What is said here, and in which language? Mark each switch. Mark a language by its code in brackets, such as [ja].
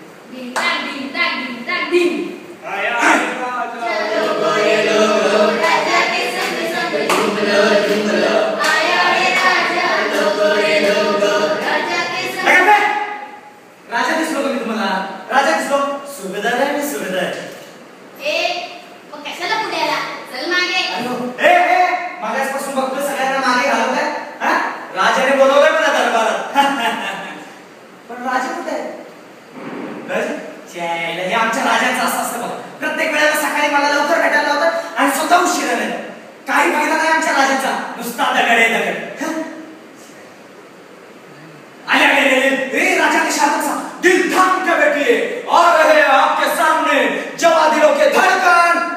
[hi] डिंग डांग डिंग डांग डिंग डांग डिंग. आया चलो गोरे लोगो राजा के संग संग झूम लो आया रे राजा लोगो रे लोगो राजा के संग. [mr] राजा दिसलो का मी तुम्हाला? राजा दिसलो? सुभेदार आहे मी सुभेदार. ए मग कशाला पुढे आला? चल मागे. ए मागासपासून बघतोय सगळ्यांना मागे घालवताय. हा राजाने बोलवलंय मला दरबारात. पण राजा कुठे आहे? राजा हे आमच्या राजाचं असं असतं बघ. प्रत्येक वेळेला सकाळी मला लवकर भेटायला लावतात आणि स्वतः उशिरा नाही. काही फायदा नाही आमच्या राजाचा. नुसता दगड आहे दगड. [hi] आल्या रे राजा के शासक दिल थाम के बैठिए आ रहे हैं आपके सामने जवा दिलों के धड़कन.